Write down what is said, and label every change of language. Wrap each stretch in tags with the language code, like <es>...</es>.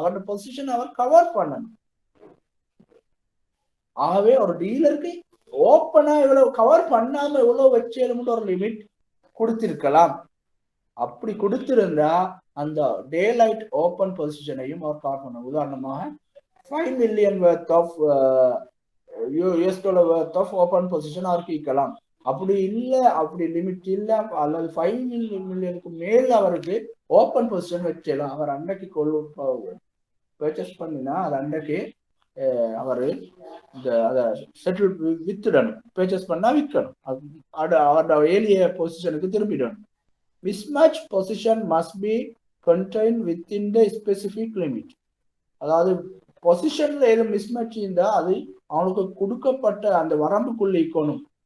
<ta>அவரோட பொசிஷனை அவர் கவர் பண்ணணும். ஆகவே ஒரு டீலருக்கு ஓப்பனா இவ்வளவு கவர் பண்ணாம எவ்வளவு வச்சேன்னு ஒரு லிமிட் கொடுத்திருக்கலாம். அப்படி கொடுத்திருந்தா அந்த டேலைட் ஓப்பன் பொசிஷனையும் அவர் கவர் பண்ணணும்.</ta> <en>உதாரணமாக 5 million worth of US dollar worth of open position</en> <ta>அவருக்கு இருக்கலாம். அப்படி இல்லை, அப்படி லிமிட் இல்லை, அல்லது 5 மில்லியனுக்கு மேல அவருக்கு ஓப்பன் பொசிஷன் வச்சிடலாம். அவர் அன்னைக்கு பர்ச்சேஸ் பண்ணினா அது அன்னைக்கு அவரு அதை செட்டில் வித்துடணும். பர்ச்சேஸ் பண்ணா விற்கணும். அவரோட ஏலிய பொசிஷனுக்கு திரும்பிடணும்.</ta> <en>Mismatch position must be contained within the specific limit.</en> <ta>அதாவது பொசிஷன்ல ஏதோ மிஸ்மேட்ச் இருந்தா அது அவனுக்கு கொடுக்கப்பட்ட அந்த வரம்புக்குள்ள இருக்கணும்.</ta>